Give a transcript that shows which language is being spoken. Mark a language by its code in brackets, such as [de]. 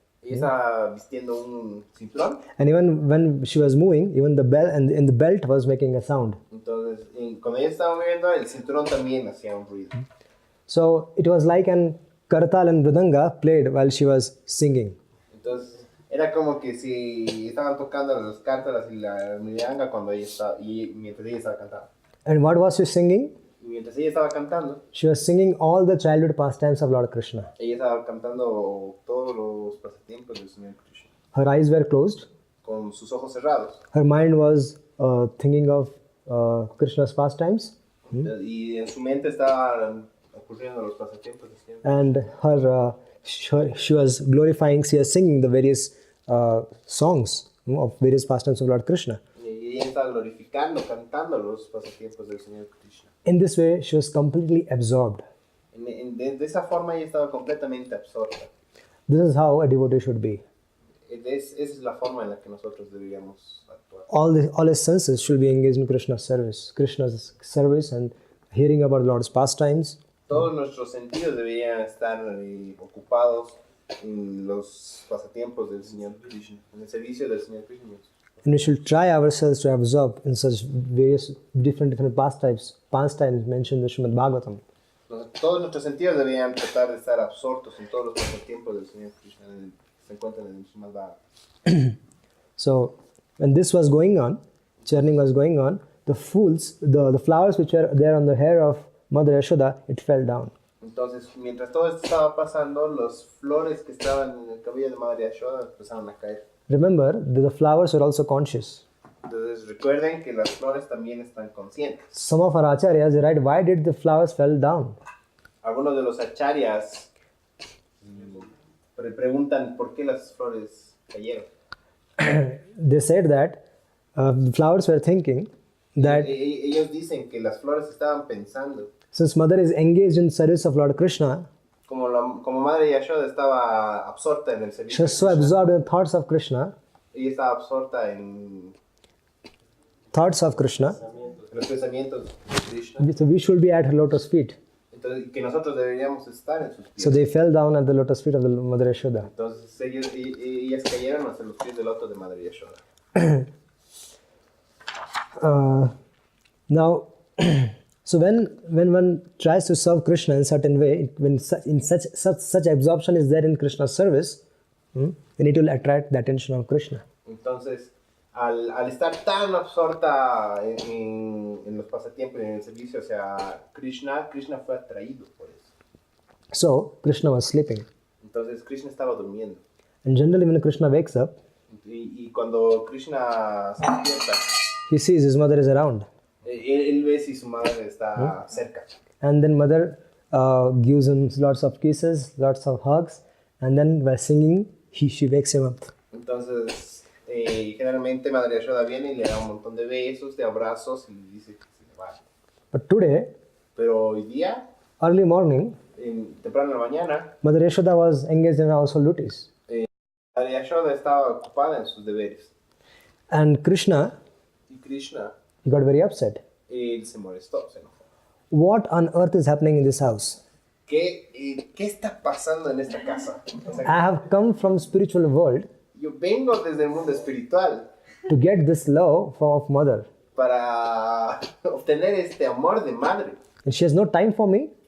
[es] Ella estaba vistiendo un cinturón. [en] And even when she was moving, even the bell and the belt was making a sound. [es] Entonces, cuando ella estaba moviendo, el cinturón también hacía un ruido. [en] So it was like an kartal and mridanga played while she was singing. [es] Entonces, era como que si estaban tocando las cártalas y la mridanga mientras ella estaba cantando. [en] And what was she singing? [es] Y mientras ella estaba cantando, [en] She was singing all the childhood pastimes of Lord Krishna. [es] ella estaba cantando todos los pasatiempos del Señor Krishna. [en] Her eyes were closed. [es] Con sus ojos cerrados. [en] Her mind was thinking of Krishna's pastimes. [es] Y en su mente estaban ocurriendo los pasatiempos del Señor. [en] And she was glorifying, she was singing the various songs of various pastimes of Lord Krishna. [es] Y ella estaba glorificando, cantando los pasatiempos del Señor Krishna. [en] In this way, she was completely absorbed. [es] De esa forma ella estaba completamente absorta. [en] This is how a devotee should be. [es] Esa es la forma en la que nosotros deberíamos actuar. [en] All his senses should be engaged in Krishna's service and hearing about Lord's pastimes. [es] Todos nuestros sentidos deberían estar ocupados en los pasatiempos del Señor Krishna, en el servicio del Señor Krishna. [en] And we should try ourselves to absorb in such various different pastimes mentioned in the Srimad Bhagavatam. [es] Todos nuestros sentidos deberían tratar de estar absortos en todos los pasatiempos del Señor Krishna que se encuentran en el Srimad Bhagavatam. [en] So, when this was going on, churning was going on, the flowers which were there on the hair of Mother Yashoda, it fell down. [es] Entonces, mientras todo esto estaba pasando, las flores que estaban en el cabello de Madre Yashoda empezaron a caer. [en] Remember, the flowers were also conscious. [es] Entonces, recuerden que las flores también están conscientes. [en] Some of our acharyas, they write, why did the flowers fell down? [es] Algunos de los acharyas preguntan por qué las flores cayeron. [en] They said that the flowers were thinking that [es] Ellos dicen que las flores estaban pensando, [en] since Mother is engaged in service of Lord Krishna, [es] como Madre Yashoda estaba absorta en el [en] she [es] servicio [en] was so [es] de Krishna, [en] absorbed in thoughts of Krishna, [es] ella estaba absorta en [en] thoughts of Krishna, [es] los pensamientos de Krishna. [en] so we should be at her lotus feet. [es] Entonces, que nosotros deberíamos estar en sus pies. [en] So they fell down at the lotus feet of the Mother Yashoda. [es] Entonces ellas cayeron hacia los pies del loto de Madre Yashoda. [en] Now, so when one tries to serve Krishna in certain way, when such absorption is there in Krishna's service, then it will attract the attention of Krishna. [es] Entonces, al estar tan absorta en los pasatiempos y en el servicio hacia Krishna, Krishna fue atraído por eso. [en] So Krishna was sleeping, [es] Entonces Krishna estaba durmiendo. [en] and generally when Krishna wakes up, [es] Y cuando Krishna se despierta, [en] he sees his mother is around, [es] él ve si su madre está cerca. [en] and then mother gives him lots of kisses, lots of hugs, and then by singing, she wakes him up. [es] Entonces, generalmente Madre Yashoda viene y le da un montón de besos, de abrazos y dice que se levanta. [en] But today, [es] Pero hoy día, [en] early morning, [es] temprano en la mañana, [en] Mother Yashoda was engaged in household duties, [es] Madre Yashoda estaba ocupada en sus deberes. [en] and Krishna, [es] Y Krishna, [en] he got very upset. [es] él se molestó, se enojó. [en] What on earth is happening in this house? [es] ¿Qué está pasando en esta casa? O sea, [en] I have come from spiritual world [es] yo vengo desde el mundo espiritual [en] to get this love of mother, [es] para obtener este amor de madre. [en] and she has no time for me.